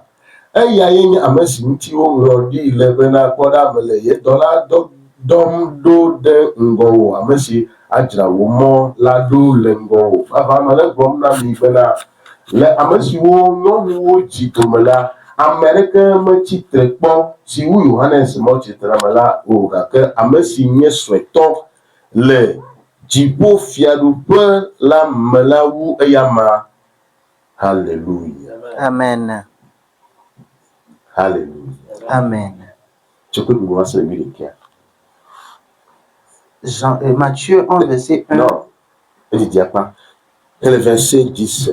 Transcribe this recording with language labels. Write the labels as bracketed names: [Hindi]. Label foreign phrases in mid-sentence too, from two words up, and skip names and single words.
[Ewe] eyae nye ame si ŋuti woŋlɔ ɖi le bena kpɔ ɖa mele ye dɔla dɔm ɖo ɖe ŋgɔwò ame si adzra wò mɔ la ɖo le ŋgɔwò vava mele gblɔm na mi bena le ame siwo nyɔnuwo dzi dome la ame aɖeke metsitre kpɔ si wu Yohanes mɔ tsitre me la o gake ame si nye suetɔ le dziƒo fiaɖuƒe la me la wu eya ma. Hallelujah. Amen. Hallelujah. Amen. [French] Tu peux nous lancer le milieu. Matthieu 11, verset 1. Non, il ne dit pas. Et le verset 10.